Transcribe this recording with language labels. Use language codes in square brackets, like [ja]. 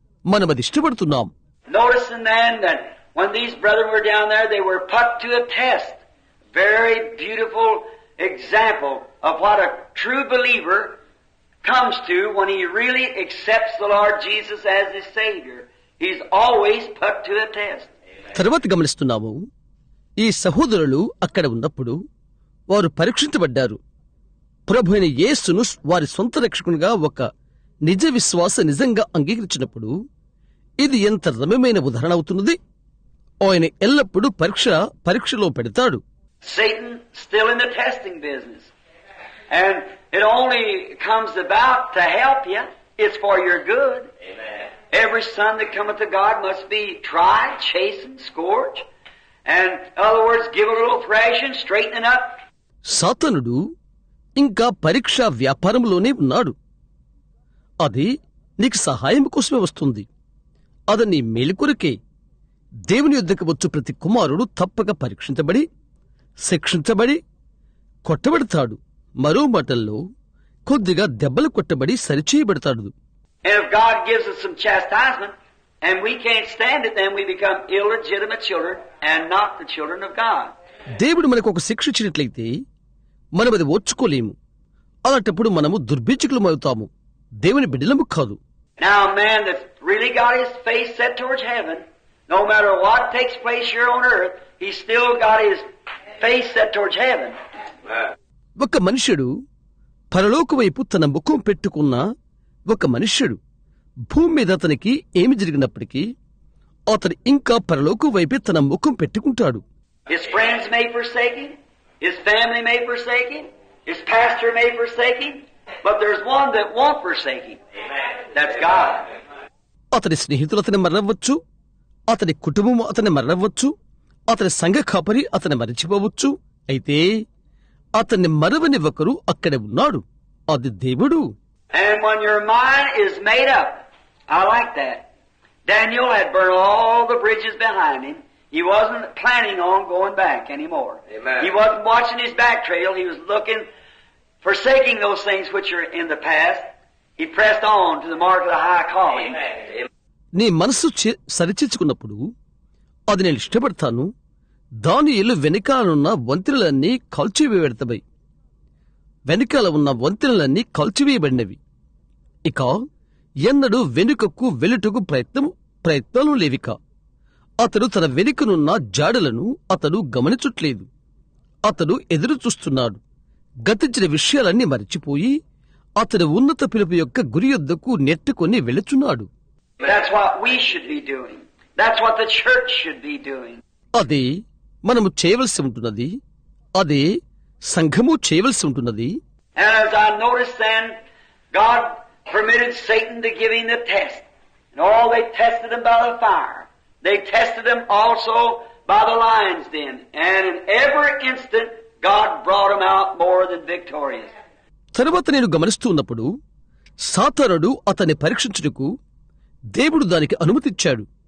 [te] మనమది ఇష్టపడుతున్నాం. [en] Noticing then that when these brethren were down there, they were put to a test. Very beautiful example of what a true believer comes to when he really accepts the Lord Jesus as his Savior. He's always put to a test. [te] తర్వాత గమనిస్తున్నాము, ఈ సహోదరులు అక్కడ ఉన్నప్పుడు వారు పరీక్షించబడ్డారు. ప్రభు అయిన యేసును వారి సొంత రక్షకునిగా ఒక నిజ విశ్వాస నిజంగా అంగీకరించినప్పుడు ఇది ఎంత రమ్యమైన ఉదాహరణ అవుతున్నది. ఆయన ఎల్లప్పుడూ పరీక్షలో పెడతాడు. [en] Satan still in the testing business. And it only comes about to help you. It's for your good. Amen. Every son that cometh to God must be tried, chastened, scourged. And in other words, give a little thrashing, straightening up. [te] సాతానుడు ఇంకా పరీక్షా వ్యాపారంలోనే ఉన్నాడు. అది నీకు సహాయం కోసమే వస్తుంది. అది నీ మేలు కొరకే. దేవుని యొద్దకు వచ్చు ప్రతి కుమారుడు తప్పక పరీక్షించబడి, శిక్షించబడి, కొట్టబడతాడు. మరో మాటల్లో కొద్దిగా దెబ్బలు కొట్టబడి సరిచేయబడతాడు. [en] And if God gives us some chastisement, and we can't stand it, then we become illegitimate children and not the children of God. [te] దేవుడు మనకు ఒక శిక్ష ఇచ్చినట్లయితే మనం అది ఓర్చుకోలేము. అలాంటప్పుడు మనము దుర్భిక్షకులమవుతాము, దేవుని బిడ్డలము కాదు. [en] Now a man that's really got his face set towards heaven, no matter what takes place here on earth, he's still got his face set towards heaven. [te] ఒక మనుష్యుడు పరలోక వైపు తన ముఖం పెట్టుకున్న ఒక మనుష్యుడు భూమి మీద అతనికి ఏమి జరిగినప్పటికీ అతడు ఇంకా పరలోక వైపే తన ముఖం పెట్టుకుంటాడు. [en] His friends may forsake him, his family may forsake him, his pastor may forsake him, but there's one that won't forsake him. That's God. [te] అతని స్నేహితులు అతని మరణవచ్చు, అతని కుటుంబం అతని మరణవచ్చు, అతని సంఘ కాపరి అతని మరిచిపోవచ్చు. అయితే అతన్ని మరవని ఒకరు అక్కడే ఉన్నాడు, అది దేవుడు. [en] And when your mind is made up, I like that. Daniel had burned all the bridges behind him. He wasn't planning on going back anymore. Amen. He wasn't watching his back trail. He was looking, forsaking those things which are in the past. He pressed on to the mark of the high calling. Amen. [te] నీ మనసు సరిచేసుకున్నప్పుడు అది నేను ఇష్టపడతాను. దానియేలు వెనకాలనున్న వంతెనలన్నీ కాల్చివేయబడతాయి. వెనకాల ఉన్న వంతెనలన్నీ కాల్చివేయబడినవి. ఇక ఎన్నడూ వెనుకకు వెలుటకు ప్రయత్నాలు లేవిక. అతడు తన వెనుకనున్న జాడలను అతడు గమనించట్లేదు. అతడు ఎదురు చూస్తున్నాడు. గతించిన విషయాలన్నీ మరిచిపోయి అతడు ఉన్నత పిలుపు యొక్క గురి యొద్దకు నెట్టుకొని వెళుచున్నాడు. [en] That's what we should be doing. That's what the church should be doing. [te] అదే మనము చేయవలసి ఉంటున్నది. అదే సంఘము చేయవలసి ఉంటున్నది. [en] And as I noticed then, God permitted Satan to give him the test. And all they tested him by the fire. They tested him also by the lion's den. And in every instant, God brought him out more than victorious. [te] తరువాత నేను గమనిస్తూ ఉన్నప్పుడు సాతానుడు అతన్ని పరీక్షించుటకు దేవుడు దానికి అనుమతిచ్చాడు.